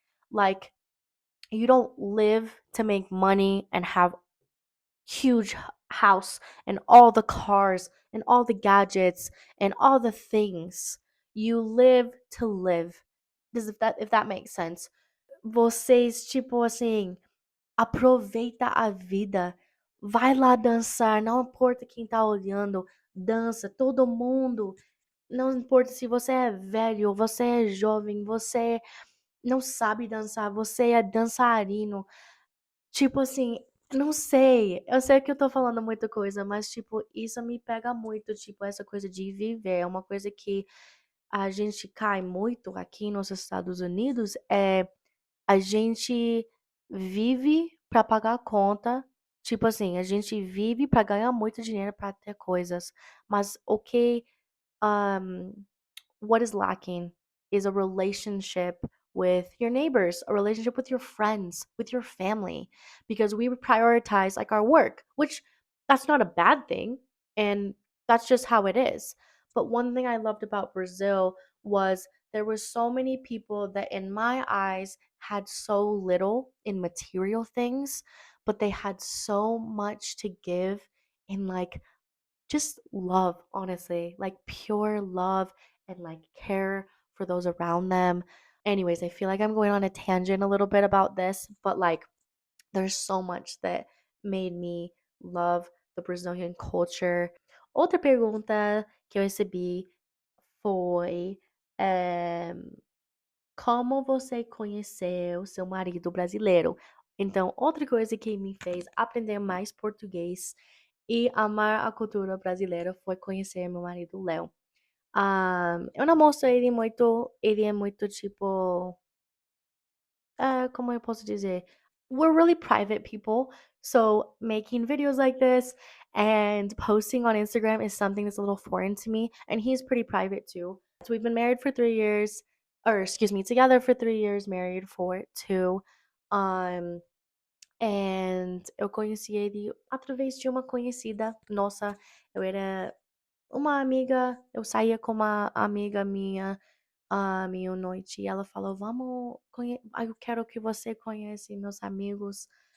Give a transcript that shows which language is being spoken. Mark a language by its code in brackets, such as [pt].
[en] Like you don't live to make money and have huge house and all the cars and all the gadgets and all the things. You live to live. Does if that makes sense? [pt] Vocês tipo assim, aproveita a vida. Vai lá dançar, não importa quem tá olhando, dança, todo mundo. Não importa se você é velho, você é jovem, você não sabe dançar, você é dançarino. Tipo assim, não sei. Eu sei que eu tô falando muita coisa, mas, tipo, isso me pega muito, tipo, essa coisa de viver. É uma coisa que a gente cai muito aqui nos Estados Unidos, a gente vive pra pagar a conta. Tipo assim, a gente vive pra ganhar muito dinheiro pra ter coisas. Mas o que [en] um, what is lacking is a relationship with your neighbors, a relationship with your friends, with your family, because we prioritize like our work, which that's not a bad thing. And that's just how it is. But one thing I loved about Brazil was there were so many people that, in my eyes, had so little in material things, but they had so much to give in like just love, honestly, like pure love and like care for those around them. Anyways, I feel like I'm going on a tangent a little bit about this, but like there's so much that made me love the Brazilian culture. [pt] Outra pergunta que eu recebi foi: eh, como você conheceu seu marido brasileiro? Então, outra coisa que me fez aprender mais português e amar a cultura brasileira foi conhecer meu marido Léo. Eu não mostro ele é muito tipo, como eu posso dizer? [en] We're really private people, so making videos like this and posting on Instagram is something that's a little foreign to me, and he's pretty private too. So we've been married for 3 years, or excuse me, together for 3 years, married for 2. [pt] Um, and eu conheci ele através de uma conhecida nossa. Eu era uma amiga, eu saía com uma amiga minha minha noite e ela falou: "Vamos eu quero que você conhece meus amigos".